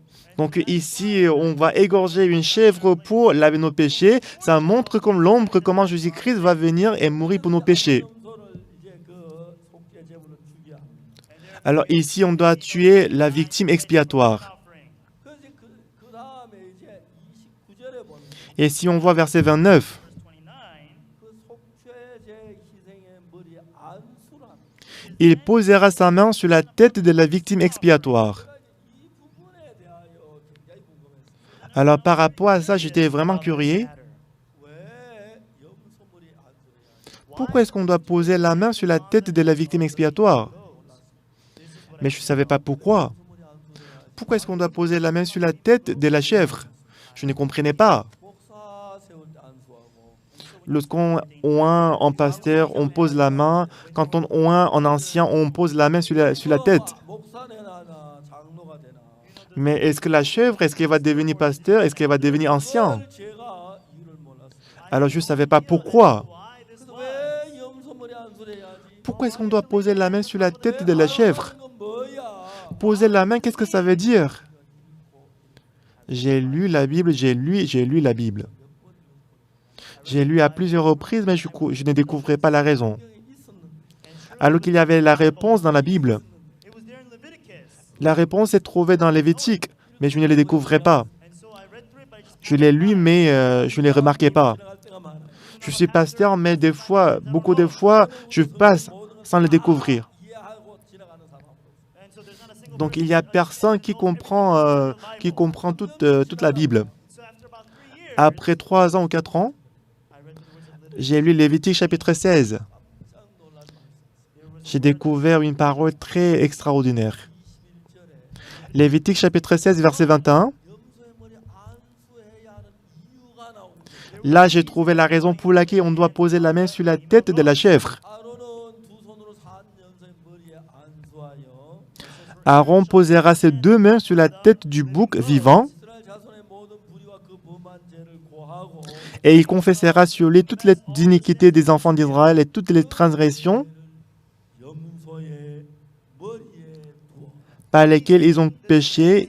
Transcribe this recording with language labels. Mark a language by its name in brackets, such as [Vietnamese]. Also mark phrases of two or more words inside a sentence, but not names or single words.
[French] Donc ici, on va égorger une chèvre pour laver nos péchés. Ça montre comme l'ombre comment Jésus-Christ va venir et mourir pour nos péchés. [Korean] 염소를 이제 그 속죄 제물로 죽여야 합니다. [French] Alors ici, on doit tuer la victime expiatoire. [Korean] 그래서 그 다음에 이제 29절에 보면 [French] Et si on voit verset 29, [Korean] 그 속죄제 희생의 머리에 안수를 합니다. [French] il posera sa main sur la tête de la victime expiatoire. [Korean] 이 부분에 대하여 굉장히 궁금했어요. [French] Alors par rapport à ça, j'étais vraiment curieux. [Korean] 왜 염소 머리에 안수를 해야 돼요? [French] Pourquoi est-ce qu'on doit poser la main sur la tête de la victime expiatoire? Mais je ne savais pas pourquoi. Pourquoi est-ce qu'on doit poser la main sur la tête de la chèvre? Je ne comprenais pas. [Korean] 목사 세울 때 안수하고 [French] Lorsqu'on oint en pasteur, on pose la main. Quand on oint en ancien, on pose la main sur la tête. [Korean] 목사 되나 장로가 되나 [French] Mais est-ce que la chèvre, est-ce qu'elle va devenir pasteur? Est-ce qu'elle va devenir ancien? [Korean] 그걸 제가 이유를 몰랐어요. [French] Alors je ne savais pas pourquoi. [Korean] 그래서 왜 염소 머리 안수를 해야지? [French] Pourquoi est-ce qu'on doit poser la main sur la tête de la chèvre? [Korean] 건 뭐야? [French] Poser la main, qu'est-ce que ça veut dire? J'ai lu la Bible, j'ai lu la Bible. J'ai lu à plusieurs reprises, mais je ne découvrais pas la raison. Alors qu'il y avait la réponse dans la Bible. La réponse est trouvée dans Lévitique, mais je ne la découvrais pas. Je l'ai lu, mais je ne les remarquais pas. [Korean] 지나갈 때가 많아. [French] Je suis pasteur, mais des fois, beaucoup de fois, je passe sans le découvrir. [Korean] 이해하고 지나가는 사람. [French] Donc il n'y a personne qui comprend toute la Bible. Après 3 ans ou 4 ans, j'ai lu Lévitique chapitre 16. J'ai découvert une parole très extraordinaire. Lévitique chapitre 16, verset 21. [Korean] 염소의 머리 안수해야 하는 이유가 나옵니다. [French] Là, j'ai trouvé la raison pour laquelle on doit poser la main sur la tête de la chèvre. [Korean] 아론은 두 손으로 산 염소의 머리에 안수하고 [French] Aaron posera ses deux mains sur la tête du bouc vivant et il confessera sur lui toutes les iniquités des enfants d'Israël et toutes les transgressions par lesquelles ils ont péché.